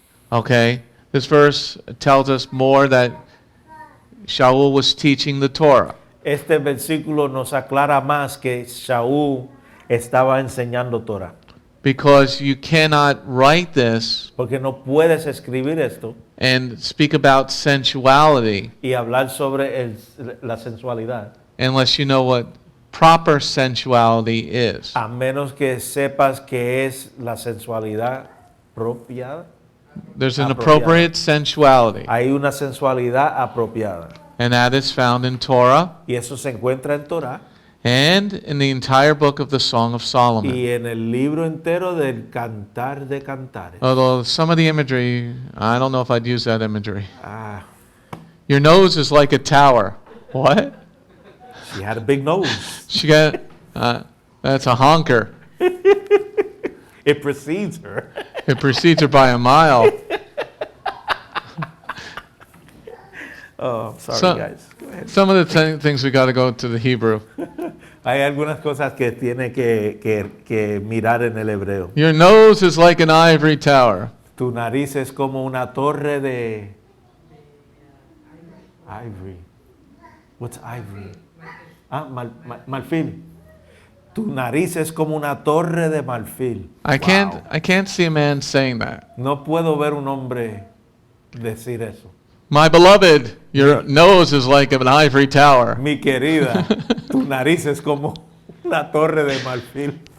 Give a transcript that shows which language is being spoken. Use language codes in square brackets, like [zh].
[en] Okay, this verse tells us more that Sha'ul was teaching the Torah. [es] Este versículo nos aclara más que Sha'ul estaba enseñando Torah. [en] Because you cannot write this [es] Porque no puedes escribir esto [en] and speak about sensuality [es] y hablar sobre la sensualidad [en] unless you know what proper sensuality is. [es] a menos que sepas qué es la sensualidad apropiada. [en] There's an [es] Apropiada. [en] appropriate sensuality, [es] Hay una sensualidad apropiada [en] and that is found in Torah [es] y eso se encuentra en Torah [en] and in the entire book of the Song of Solomon. [es] y en el libro entero del Cantar de Cantares. [en] Although some of the imagery, I don't know if I'd use that imagery. Ah, Your nose is like a tower. What? she had a big nose. She got, that's a honker. It precedes her. It precedes her by a mile. Oh, sorry So- guys. Go ahead. Some of the things we got to go to the Hebrew. [es] Hay algunas cosas que tiene que mirar en el hebreo. [en] Your nose is like an ivory tower. [es] Tu nariz es como una torre de ivory. [en] What's ivory? [es] Marfil. Tu nariz es como una torre de marfil. [en] I can't see a man saying that. [es] No puedo ver un hombre decir eso. [en] My beloved, your nose is like an ivory tower. [es] Mi querida, tu nariz es como una torre de marfil.